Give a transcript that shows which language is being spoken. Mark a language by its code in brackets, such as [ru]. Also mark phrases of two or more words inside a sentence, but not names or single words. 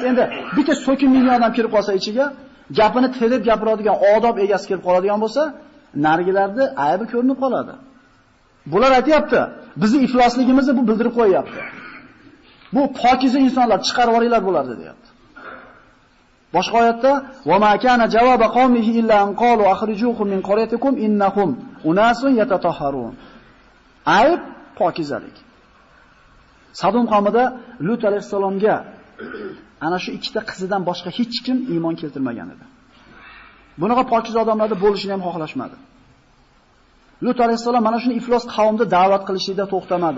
[uz] Endi bitta so'kinmagan odam kirib qolsa ichiga, gapini terib gapiradigan, odob egasi kelib qoladigan bo'lsa, narigilarda aybi ko'rinib qoladi. Bular aytayapti, bizning iflosligimizni bu bildirib qo'yapti. Bu pokiza insonlar chiqarib yuboringlar bo'lardi, deyapti. Boshqa oyatda [ar] وما كان جواب قومه إلا أن قالوا أخرجوهم من قريتكم إنهم أناس يتطهرون. [uz] Ayb pokizalik. Sadum qavmida Lut alayhisalomga ana shu ikkita qizidan boshqa hech kim iymon keltirmagan edi. Bunaqa pokiz odamlarda bo'lishini ham xohlashmadi. Lut alayhisalom mana shuni iflos qavmni da'vat qilishida to'xtamadi.